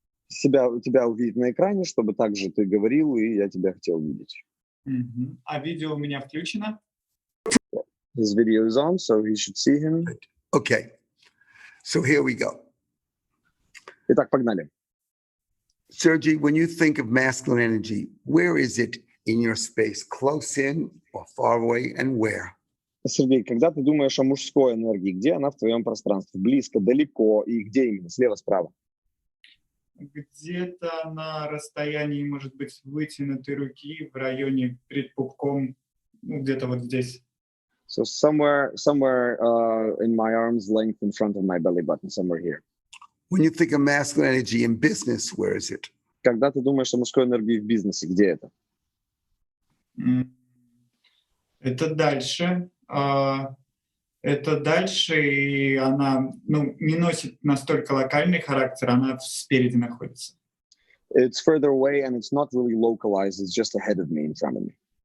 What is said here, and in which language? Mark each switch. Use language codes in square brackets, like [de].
[ru] тебя увидеть на экране, чтобы также ты говорил, и я тебя хотел видеть. А видео у меня включено? [en] His video is on, so you should see him. Okay. So here we go. [ru] Итак, погнали. [en] Sergey, when you think of masculine energy, where is it in your space? Close in or far away, and where? [ru] Сергей, когда ты думаешь о мужской энергии, где она в твоем пространстве? Близко, далеко и где именно? Слева, справа? Где-то на расстоянии, может быть, вытянутой руки в районе перед пупком, где-то вот здесь. [en] So somewhere in my arm's length in front of my belly button, somewhere here. When you think of masculine energy in business, where is it? [ru] Когда ты думаешь о мужской энергии в бизнесе, где это? Это дальше. Это дальше, и она не носит настолько локальный характер, она спереди находится. [en] It's further away and it's not really localized. It's just ahead of me, in front of me.